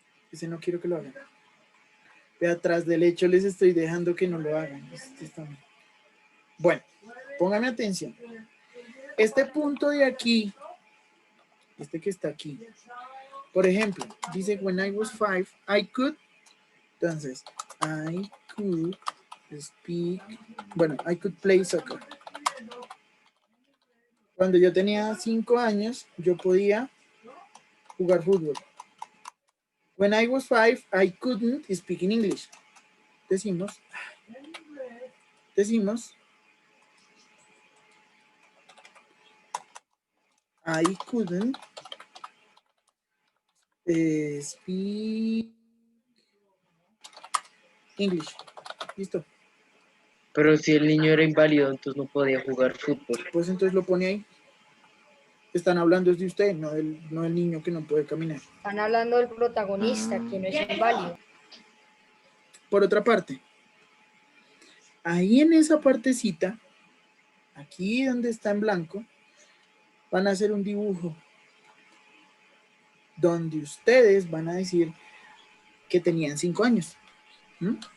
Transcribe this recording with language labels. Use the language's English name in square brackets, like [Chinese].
[Spanish] Ese no quiero que lo hagan. De atrás del hecho les estoy dejando que no lo hagan. Este está bien. Bueno, póngame atención. Este punto de aquí, este que está aquí, por ejemplo, dice [English] when I was 5, I could. Entonces, I could speak, bueno, I could play soccer. [Spanish] Cuando yo tenía 5 años, yo podía jugar fútbol. [English] When I was 5, I couldn't speak in English. Decimos, I couldn't speak English. [Spanish] Listo. Pero si el niño era inválido, entonces no podía jugar fútbol. Pues entonces lo pone ahí. Están hablando es de usted, no del niño que no puede caminar. Están hablando del protagonista, que no es inválido. Por otra parte, ahí en esa partecita, aquí donde está en blanco, van a hacer un dibujo donde ustedes van a decir que tenían 5 años. ¿Mm?